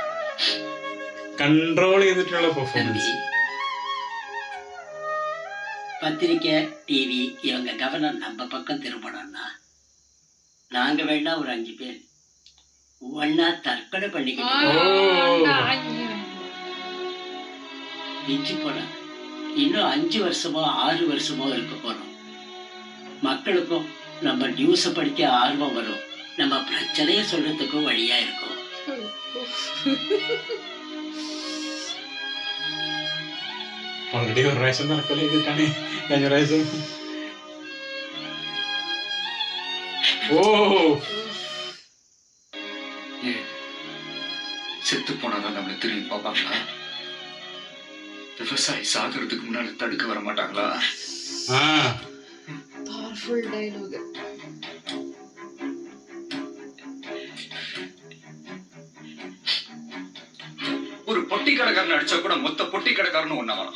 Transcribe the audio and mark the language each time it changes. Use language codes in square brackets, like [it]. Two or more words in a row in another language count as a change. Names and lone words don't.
[ml] കൺട്രോൾ ചെയ്തിട്ടുള്ള പെർഫോമൻസ്. [ta] பத்திரிக்கை டிவி இவங்க கவனம் நம்ம பக்கம் திரும்பணும்னா நாங்க வேணா ஒரு 5 பேர் ஒன்னா தற்கொலை பண்ணிக்கிட்டு மிஞ்சி போனா இன்னும் 5 வருஷமோ 6 வருஷமோ இருக்க போறோம். மக்களுக்கும் நம்ம நியூஸ படிக்க ஆர்வம் வரும். நம்ம பிரச்சனைய சொல்றதுக்கும் வழியா இருக்கும். [ml] ഓൾറെഡി ഒരു പ്രാവശ്യം നടക്കല് ചെയ്തിട്ടാണ് കഴിഞ്ഞ പ്രാവശ്യം. ഓ [ta] ஏன் செத்து போனாதான் நம்மளை திரும்பி பார்ப்பாங்களா? விவசாயி சாகிறதுக்கு முன்னாடி தடுக்க வர மாட்டாங்களா? [en] powerful dialogue. [ta] ஒரு பொட்டி கடைக்காரன் அடிச்சா கூட மொத்த பொட்டி கடைக்காரனும் ஒண்ணா வரும்.